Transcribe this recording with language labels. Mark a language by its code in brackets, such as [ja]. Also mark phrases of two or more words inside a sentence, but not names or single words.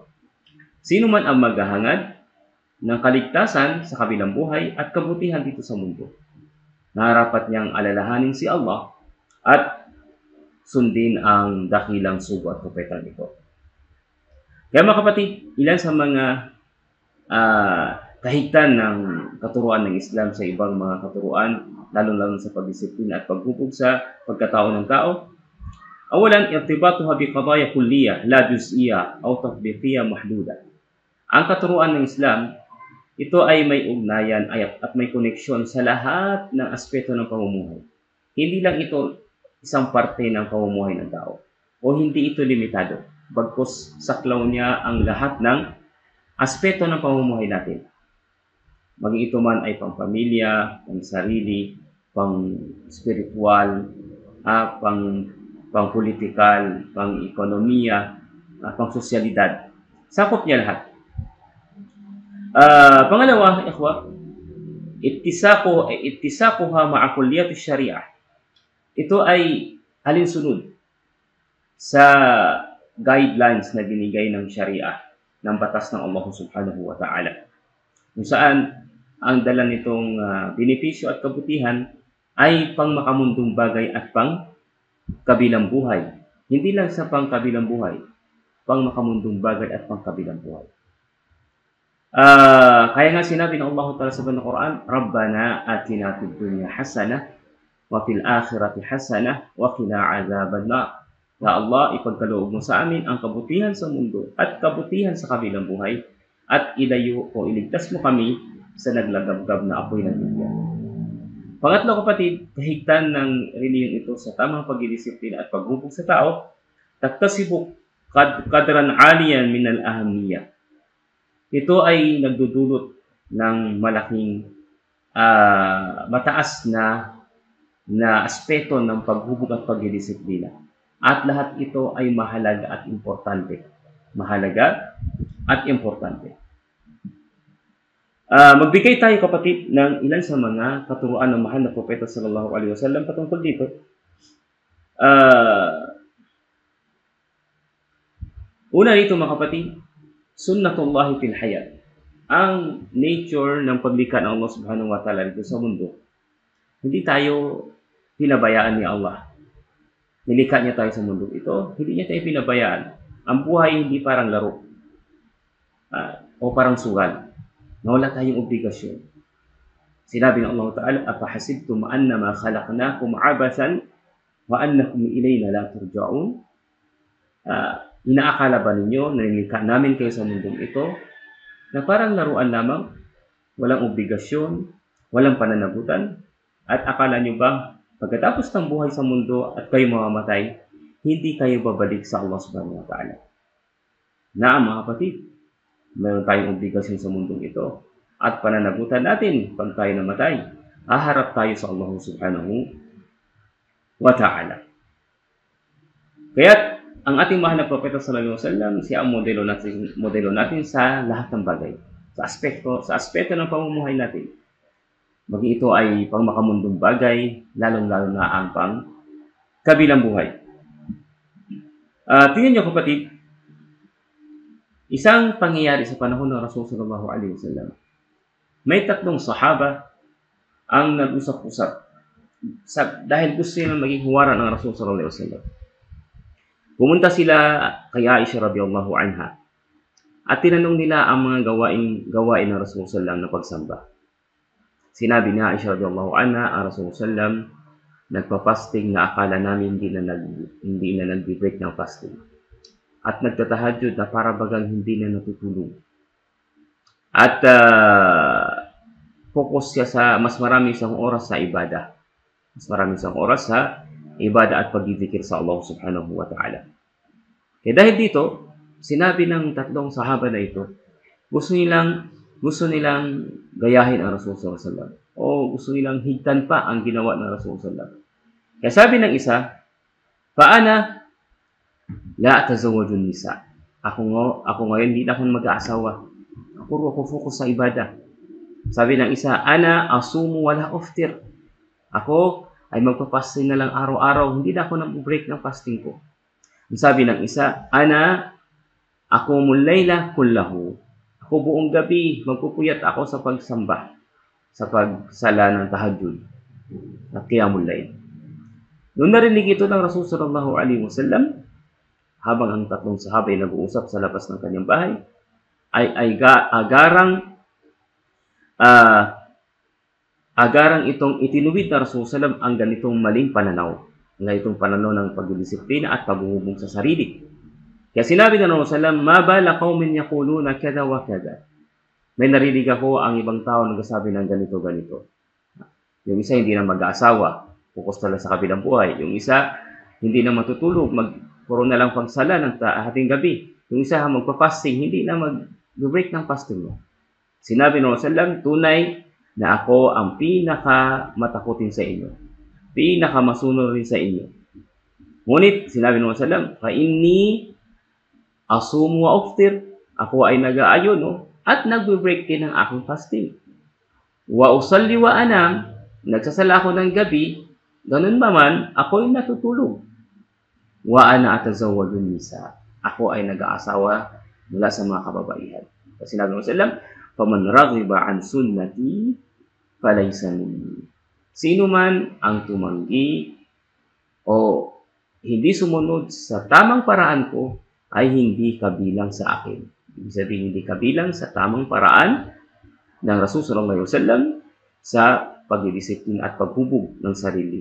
[tl] Sino man ang maghahangad ng kaligtasan sa kabilang buhay at kabutihan dito sa mundo, narapat niyang alalahanin si Allah at sundin ang dakilang sugo at propeta nito. Kaya mga kapatid, ilan sa mga kahigtan ng katuruan ng Islam sa ibang mga katuruan, lalong-lalo sa pagdisiplina at paghubog sa pagkatao ng tao. [ar] أولاً، ارتباطها بقضايا كلية لا جزئية أو تطبيقية محدودة. [tl] Ang katuruan ng Islam, ito ay may ugnayan at may koneksyon sa lahat ng aspeto ng pamumuhay. Hindi lang ito isang parte ng pamumuhay ng tao o hindi ito limitado, bagkus saklaw niya ang lahat ng aspeto ng pamumuhay natin. Maging ito man ay pang-pamilya, pang-sarili, pang-spiritual, pang-politikal, pang-ekonomiya, pang-sosyalidad. Sakop niya lahat. Pangalawa, [ar] إخوة، اتساقها مع كليات الشريعة. [tl] Ito ay alinsunod sa guidelines na binigay ng syariah, ng batas ng Allah [ar] سبحانه وتعالى. [tl] Kung saan ang dala nitong benepisyo at kabutihan ay pang makamundong bagay at pang kabilang buhay. Hindi lang sa pang kabilang buhay, pang makamundong bagay at pang kabilang buhay. Kaya nga sinabi ng Allah Ta'ala sa Banal Quran, [ar] ربنا آتنا في الدنيا حسنة وفي الآخرة حسنة وقنا عذاب النار. يا الله, [tl] ipagkaloob mo sa amin ang kabutihan sa mundo at kabutihan sa kabilang buhay at ilayo o iligtas mo kami sa naglagabgab na apoy ng bigyan. Pangatlo kapatid, kahigtan ng reliyong ito sa tamang pagdidisiplina at paghubog sa tao, [ar] تكتسب قدراً عالياً من الأهمية. [tl] Ito ay nagdudulot ng malaking mataas na aspeto ng paghubog at pagdidisiplina. At lahat ito ay mahalaga at importante. Mahalaga at importante. Magbigay tayo kapatid ng ilan sa mga katuruan ng mahal na propeta [ar] صلى الله عليه وسلم [tl] patungkol dito. Una dito mga kapatid, [ar] سنة الله في الحياة. [tl] Ang nature ng paglikha ng Allah [ar] سبحانه وتعالى [tl] dito sa mundo, hindi tayo pinabayaan ni Allah. Nilikha niya tayo sa mundo ito, hindi niya tayo pinabayaan. Ang buhay hindi parang laro o parang sugal na wala tayong obligasyon. Sinabi ng Allah Ta'ala, [ar] "أفحسبتم أنما خلقناكم عبثا وأنكم إلينا لا ترجعون?" [tl] Inaakala ba ninyo na nilikha namin kayo sa mundong ito na parang laruan lamang, walang obligasyon, walang pananagutan? At akala niyo ba pagkatapos ng buhay sa mundo at kayo mamamatay, hindi kayo babalik sa Allah [ar] سبحانه وتعالى? [tl] Naam mga kapatid, mayroon tayong obligasyon sa mundong ito at pananagutan natin pag tayo namatay. Haharap tayo sa Allah [ar] سبحانه وتعالى. [tl] Kaya ang ating mahal na propeta [ar] صلى الله عليه وسلم, [tl] siya ang modelo natin sa lahat ng bagay. Sa aspeto ng pamumuhay natin. Maging ito ay pang makamundong bagay, lalong-lalo na ang pang kabilang buhay. Tingnan niyo kapatid, isang pangyayari sa panahon ng Rasul [ar] صلى الله عليه وسلم. [tl] May tatlong sahaba ang nag-usap-usap dahil gusto nilang maging huwaran ng Rasul [ar] صلى الله عليه وسلم. [tl] Pumunta sila kay Aisha [ar] رضي الله عنها [tl] at tinanong nila ang mga gawain ng Rasul [ar] صلى الله عليه وسلم [tl] na pagsamba. Sinabi ni Aisha [ar] رضي الله عنها, [tl] ang Rasulullah sallam nagpa-fasting na akala namin hindi na nag-break ng fasting. At nagtatahajjud na para bagang hindi na natutulog. At focus siya sa mas marami isang oras sa ibadah. Mas marami isang oras sa ibadah at pagdidikir sa Allah [ar] سبحانه وتعالى. [tl] Kaya dahil dito, sinabi ng tatlong sahaba na ito, gusto nilang gayahin ang Rasul [ar] صلى الله عليه وسلم [tl] o gusto nilang higtan pa ang ginawa ng Rasul [ar] صلى الله عليه وسلم. [tl] Kaya sabi ng isa, [ar] "فأنا لا أتزوج النساء." [tl] Ako ngayon hindi na ako mag-aasawa. Ako focus sa ibadah. Sabi ng isa, [ar] "أنا أصوم ولا أفطر." [tl] Ako ay magpa-fasting na lang araw-araw, hindi na ako nag-break ng fasting ko. Sabi ng isa, [ar] "أنا أقوم الليل كله." [tl] Ako buong gabi, magpupuyat ako sa pagsamba, sa pagsala ng tahajjud at [ar] قيام الليل. [tl] Noong narinig ito ng Rasul [ar] صلى الله عليه وسلم, [tl] habang ang tatlong sahaba ay nag-uusap sa labas ng kanyang bahay, ay agarang itong itinuwid na Rasul sallam ang ganitong maling pananaw, ganitong pananaw ng pagdidisiplina at paghuhubog sa sarili. Kaya sinabi ng Rasulullah sallam, [ar] "ما بال قوم يقولون كذا وكذا." [tl] May narinig ako ang ibang tao nagsasabi ng ganito. Yung isa hindi na mag-aasawa, focus talaga sa kabilang buhay. Yung isa hindi na matutulog, puro na lang pagsala ng hating gabi. Yung isa magpa-fasting, hindi na mag-break ng fasting mo. Sinabi ng Rasulullah, tunay na ako ang pinakamatakutin sa inyo, pinakamasuno rin sa inyo. Ngunit sinabi ng Rasulullah, [ar] "فإني أصوم وأفطر." [tl] Ako ay nag-aayon at nagbe-break din ng aking fasting. [ar] وأصلي وأنام, [tl] nagsasala ako ng gabi, ganun ba man, ako'y natutulog. [ar] وأنا أتزوج النساء, [tl] ako ay nag-aasawa mula sa mga kababaihan. Kasi sinabi mo sallam, [ar] فمن رغب عن سنتي فليس مني. [tl] Sino man ang tumanggi o hindi sumunod sa tamang paraan ko ay hindi kabilang sa akin. Ibig sabihin, hindi kabilang sa tamang paraan ng Rasul [ar] صلى الله عليه وسلم [tl] sa pagdidisiplina at paghubog ng sarili.